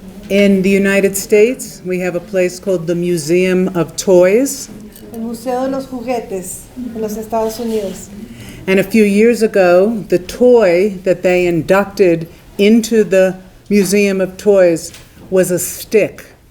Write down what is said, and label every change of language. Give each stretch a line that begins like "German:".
English: In the United States, we have a place called the Museum of Toys.
Spanish: El Museo de los Juguetes en los Estados Unidos.
English: And a few years ago, the toy that they inducted into the Museum of Toys was a stick.